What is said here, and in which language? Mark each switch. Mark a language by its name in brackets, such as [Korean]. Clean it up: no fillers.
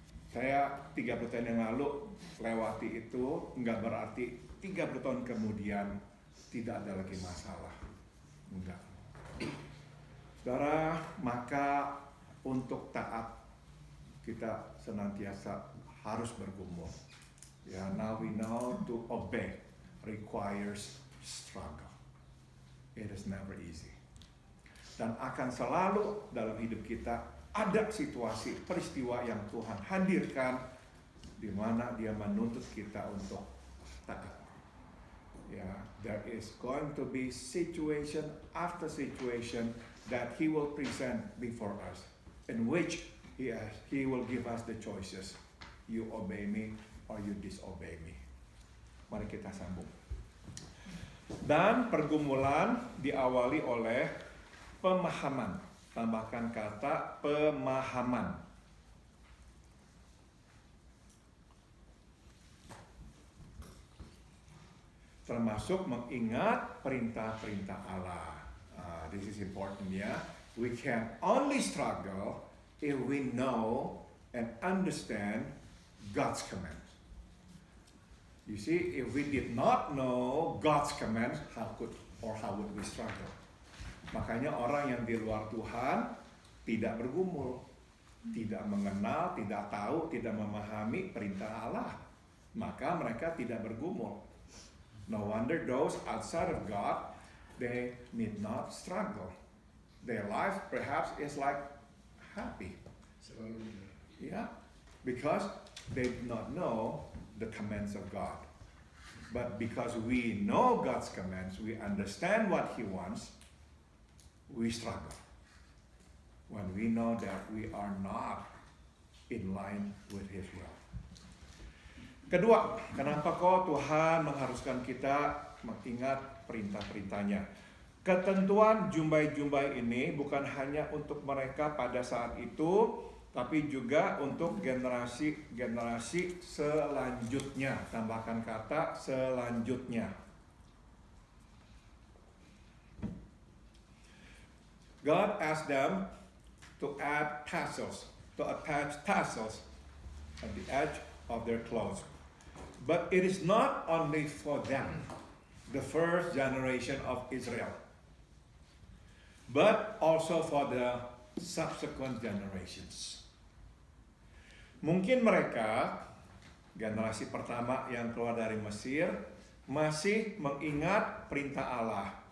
[Indonesian] Saya 30 tahun yang lalu lewati itu, nggak berarti 30 tahun kemudian tidak ada lagi masalah. Enggak. Saudara, maka untuk taat kita senantiasa harus bergumul. [English] Ya, now we know to obey requires struggle. It is never easy. [Indonesian] Dan akan selalu dalam hidup kita ada situasi, peristiwa yang Tuhan hadirkan di mana Dia menuntut kita untuk taat. [English] Ya, there is going to be situation after situation that He will present before us, in which He will give us the choices. You obey me or you disobey me. [Indonesian] Mari kita sambung. Dan pergumulan diawali oleh pemahaman. Tambahkan kata pemahaman. Termasuk mengingat perintah-perintah Allah. [English] This is important ya. We can only struggle if we know and understand God's commands. You see, if we did not know God's commands, how would we struggle? [Indonesian] Makanya orang yang di luar Tuhan tidak bergumul, tidak mengenal, tidak tahu, tidak memahami perintah Allah. Maka mereka tidak bergumul. [English] No wonder those outside of God, they need not struggle. Their life perhaps is like happy. Yeah, because they do not know the commands of God. But because we know God's commands, we understand what He wants, we struggle when we know that we are not in line with His will. [Indonesian] Kedua, kenapa kok Tuhan mengharuskan kita mengingat perintah-perintahnya? Ketentuan jumbai-jumbai ini bukan hanya untuk mereka pada saat itu, tapi juga untuk generasi-generasi selanjutnya. Tambahkan kata selanjutnya. [English] God asked them to add tassels, to attach tassels at the edge of their clothes. But it is not only for them, the first generation of Israel, but also for the subsequent generations. [Indonesian] Mungkin mereka, generasi pertama yang keluar dari Mesir, masih mengingat perintah Allah.